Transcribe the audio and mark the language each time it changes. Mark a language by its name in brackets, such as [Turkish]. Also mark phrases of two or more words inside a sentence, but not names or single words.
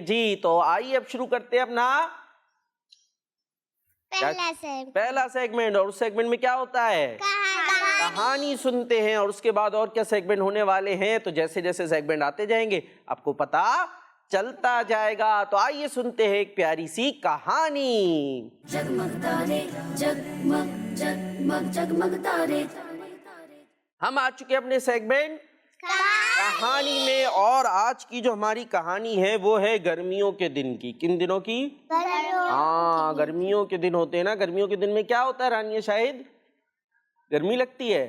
[Urdu] جی تو آئیے اب شروع کرتے ہیں اپنا پہلا سیگمنٹ. اور اس سیگمنٹ میں کیا ہوتا ہے؟ کہانی سنتے ہیں. اور اس کے بعد اور کیا سیگمنٹ ہونے والے ہیں, تو جیسے جیسے سیگمنٹ آتے جائیں گے آپ کو پتہ چلتا جائے گا. تو آئیے سنتے ہیں ایک پیاری سی کہانی. جگمگ تارے جگمگ جگمگ جگمگ تارے ہم آ چکے اپنے سیگمنٹ کہانی میں. اور آج کی جو ہماری کہانی ہے وہ ہے گرمیوں کے دن کی. کن دنوں کی؟ ہاں گرمیوں کے دن ہوتے ہیں نا. گرمیوں کے دن میں کیا ہوتا ہے رانیہ شاہد؟ گرمی لگتی ہے.